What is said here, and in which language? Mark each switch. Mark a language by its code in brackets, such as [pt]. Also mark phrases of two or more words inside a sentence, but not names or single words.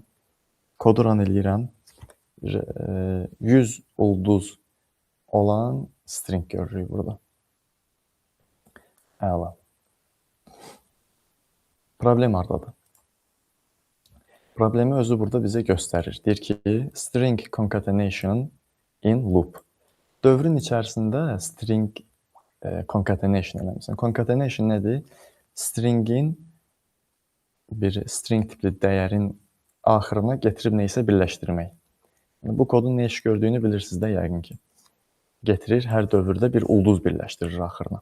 [az] Kodu run eləyirəm. 100 ulduz olan string görürük burada. Əla. Problem hardadır? Problemi özü burada bizə göstərir. Deyir ki, [en] string concatenation in loop. [az] Dövrün içərisində [en] string concatenation [az] eləmişsən. Concatenation nədir? Stringin bir string tipli dəyərin axırına gətirib neysə birləşdirmək. Bu kodun nə iş gördüyünü bilirsiniz də yəqin ki. Getirir, hər dövrdə bir ulduz birləşdirir axırına.